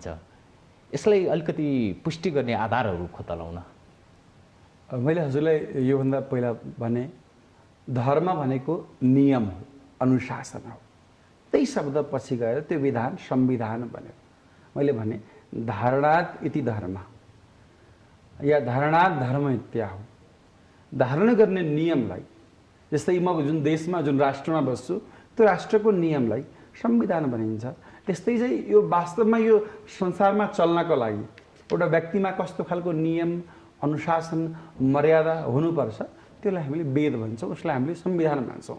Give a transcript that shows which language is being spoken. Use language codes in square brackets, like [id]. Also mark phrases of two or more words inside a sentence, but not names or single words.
[ne] यसलाई अलिकति पुष्टि गर्ने आधारहरू खोतलाउन। मैले हजुरलाई योभन्दा पहिला भने धर्म भनेको नियम हो, अनुशासन हो। त्यही शब्द पछि गएर त्यो विधान संविधान बन्यो। मैले भने [sa] धारणात् इति धर्म या धारणात् धर्म इत्याहो। [ne] धारण गर्ने नियमलाई, जस्तै म जुन देशमा जुन राष्ट्रमा बस्छु त्यो राष्ट्रको नियमलाई संविधान भनिन्छ। त्यस्तै चाहिँ यो वास्तवमा यो संसारमा चल्नको लागि एउटा व्यक्तिमा कस्तो खालको नियम, अनुशासन, मर्यादा हुनुपर्छ त्यसलाई हामीले वेद भन्छौँ, उसलाई हामीले संविधान मान्छौँ।